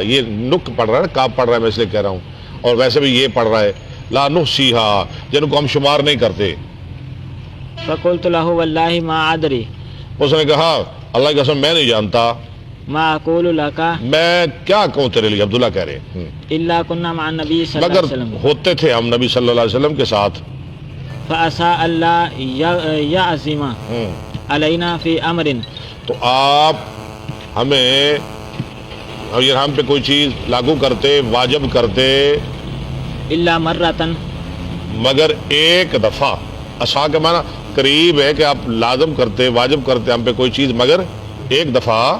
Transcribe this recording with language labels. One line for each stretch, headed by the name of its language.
Urdu: یہ نک پڑھ رہا ہے نا، کاف پڑھ رہا ہے، میں اس لیے کہہ رہا ہوں. اور ویسے بھی یہ پڑھ رہا ہے
Arabic: لا نحصیھا،
Urdu: جن کو ہم شمار نہیں کرتے.
Arabic: فقلت له والله ما ادری
Urdu: اس نے کہا اللہ کی قسم میں نہیں جانتا،
Arabic: ما اقول لك
Urdu: میں کیا کہوں تیرے لیے. عبداللہ کہہ رہے ہیں
Arabic: الا كنا مع النبي صلی اللہ
Urdu: مگر
Arabic: علیہ وسلم
Urdu: ہوتے تھے ہم نبی صلی اللہ علیہ وسلم کے ساتھ.
Arabic: فعسى الله يعزم علينا في امر،
Urdu: تو آپ ہمیں اگر ہم پہ کوئی چیز لاگو کرتے، واجب کرتے،
Arabic: الا مرة،
Urdu: مگر ایک دفعہ. عصا کا معنی قریب ہے کہ آپ لازم کرتے، واجب کرتے ہم پہ کوئی چیز مگر ایک دفعہ.